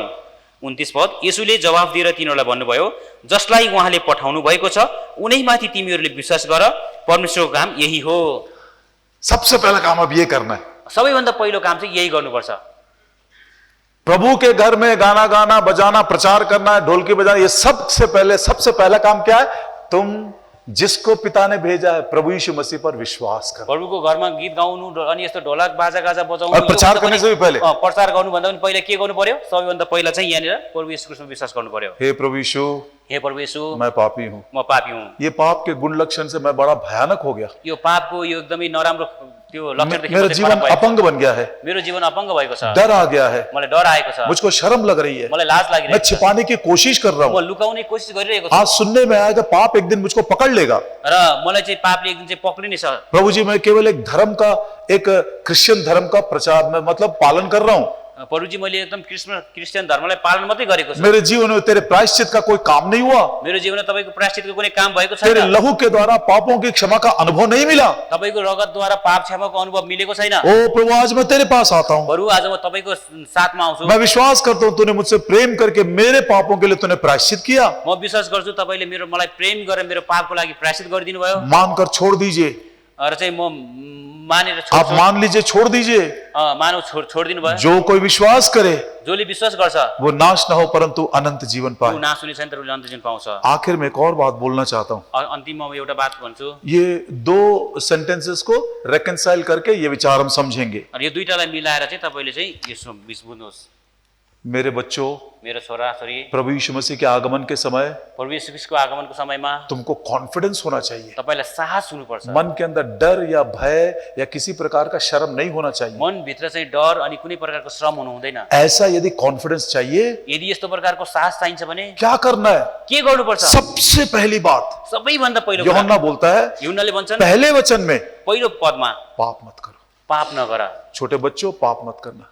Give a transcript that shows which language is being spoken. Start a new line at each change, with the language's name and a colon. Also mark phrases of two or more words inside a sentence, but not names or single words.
Nepali: 29 पद। येशूले जवाफ दिएर तिनीहरूलाई भन्नुभयो, जसलाई उहाँले पठाउनु भएको छ उनैमाथि तिमीहरूले विश्वास गर, परमेश्वरको काम यही हो।
Hindi: सबसे पहला काम अब ये करना है,
Nepali: सबैभन्दा पहिलो काम चाहिँ यही गर्नुपर्छ।
Hindi: प्रभु के घर में गाना गाना, बजाना, प्रचार करना है, ढोलकी बजाना, ये सबसे पहला काम क्या है? तुम जिसको पिता ने भेजा है प्रभु यीशु मसीह पर विश्वास करो।
Nepali: प्रभुको घरमा गीत गाउनु अनि यस्तो ढोलक बाजा गाजा बजाउनु,
Hindi: और प्रचार करने से भी पहले,
Nepali: प्रचार गर्नु भन्दा पनि पहिला के गर्नु पर्यो? सबैभन्दा पहिला चाहिँ यहाँनिर प्रभु यीशु ख्रीष्टमा विश्वास गर्नु पर्यो।
Hindi: हे प्रभु यीशु,
Nepali: हे प्रभु यीशु,
Hindi: मैं पापी हूँ।
Nepali: म पापी हुँ।
Hindi: ये पाप के गुण लक्षण से मैं बड़ा भयानक हो गया।
Nepali: यो पापको यो एकदमै नराम्रो त्यो लक्षणदेखि
Hindi: मेरा जीवन अपंग बन गया है,
Nepali: मेरो जीवन अपंग भएको छ,
Hindi: डर आ गया है,
Nepali: मलाई डर आएको छ,
Hindi: मुझको शर्म लग रही है,
Nepali: मलाई लाज
Hindi: मैं
Nepali: लागिरहेको छ,
Hindi: छिपाने की कोशिश कर रहा
Nepali: म
Hindi: हूँ।
Nepali: लुकाउने कोसिस गरिरहेको छु,
Hindi: आज सुनने में आया कि पाप एक दिन मुझको पकड़ लेगा।
Nepali: र मलाई चाहिँ पापले एक दिन चाहिँ पक्रिनेछ।
Hindi: प्रभु जी, मैं केवल एक धर्म का, एक क्रिश्चियन धर्म का प्रचार में मतलब पालन कर रहा हूँ,
Nepali: प्रभुजी मैले एकदम क्रिस्चियन धर्मलाई पालन मात्रै गरेको छु
Hindi: मेरे जीवन में तेरे प्रायश्चित का कोई काम नहीं हुआ,
Nepali: मेरो जीवनमा तपाईको प्रायश्चितको कुनै काम भएको
Hindi: तेरे
Nepali: छैन
Hindi: लहू के द्वारा पापों की क्षमा का अनुभव नहीं मिला।
Nepali: तपाईको रगतद्वारा पाप क्षमाको अनुभव मिलेको छैन
Hindi: ओ प्रभु, आज मैं तेरे पास आता हूँ,
Nepali: बरु आज म तपाईको साथमा आउँछु
Hindi: मैं विश्वास करता हूँ तूने मुझसे प्रेम करके मेरे पापों के लिए तूने प्रायश्चित किया।
Nepali: म विश्वास गर्छु तपाईले मलाई प्रेम गरेर मेरो पापको लागि प्रायश्चित गरिदिनु भयो
Hindi: मानकर छोड़ दीजिए,
Nepali: र चाहिँ म मानेर
Hindi: आप मान लीजिए, छोड़ दीजिए।
Nepali: मानव छोडिदिनु भयो
Hindi: जो कोई विश्वास करे
Nepali: जसले विश्वास गर्छ
Hindi: वो नाश न हो परंतु अनंत जीवन
Nepali: ऊ
Hindi: पाए।
Nepali: नाश हुने छैन तर उसले अन्त जीवन पाउँछ
Hindi: आखिर में एक और बात बोलना चाहता हूँ,
Nepali: अन्तिममा म एउटा बात भन्छु
Hindi: ये दो सेंटेंसेस को रेकंसाइल करके ये विचार हम समझेंगे।
Nepali: यो दुईटालाई मिलाएर चाहिँ तपाईले चाहिँ यसो बुझ्नुहोस्
Hindi: मेरे बच्चों,
Nepali: मेरो छोरा छोरी
Hindi: प्रभु यीशु मसीह के आगमन के समय
Nepali: प्रभु येशू ख्रीष्टको आगमनको समयमा
Hindi: तुमको कॉन्फिडेंस होना चाहिए।
Nepali: तपाईलाई साहस हुनुपर्छ
Hindi: मन के अंदर डर या भय या किसी प्रकार का शर्म नहीं होना चाहिए।
Nepali: मन भित्र चाहिँ डर अनि कुनै प्रकारको श्रम हुनु हुँदैन
Hindi: ऐसा यदि कॉन्फिडेंस चाहिए,
Nepali: यदि यस्तो प्रकारको साहस चाहिन्छ भने
Hindi: क्या करना है?
Nepali: के गर्नुपर्छ
Hindi: सबसे पहली बात
Nepali: सबैभन्दा पहिलो कुरा
Hindi: यूहन्ना बोलता है
Nepali: यूहन्नाले भन्छन्
Hindi: पहले वचन में,
Nepali: पहिलो पदमा
Hindi: पाप मत करो।
Nepali: पाप नगर
Hindi: छोटे बच्चों, पाप मत करना।